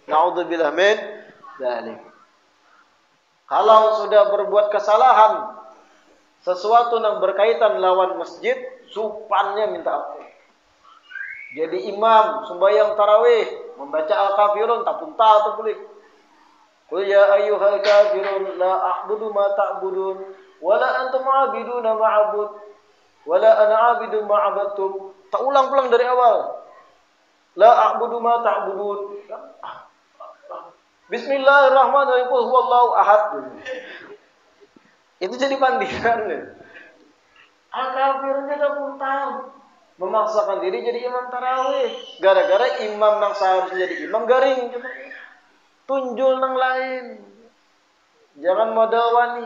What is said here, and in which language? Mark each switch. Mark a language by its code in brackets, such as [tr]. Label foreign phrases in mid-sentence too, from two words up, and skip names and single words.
[ar] نعوذ بالله من ذلك. [bjn] Kalau sudah berbuat kesalahan, sesuatu yang berkaitan lawan masjid, supannya minta ampun. Jadi imam sembahyang tarawih, membaca al-kafirun, tak punta atau boleh. [ar] قل يا أيها الكافرون لا أعبد ما تعبدون ولا أنتم عابدون ما أعبد ولا أنا عابد ما عبدتم. [bjn] Tak ulang-ulang dari awal. [ar] لا أعبد ما تعبدون. بسم الله الرحمن الرحيم. قل هو الله أحد. [bjn] Itu jadi pandiran. Al-kafirun dia pun tahu. Memaksakan diri jadi imam tarawih. Gara-gara imam nang seharusnya jadi imam garing. Tunjul nang lain. Jangan modal wani.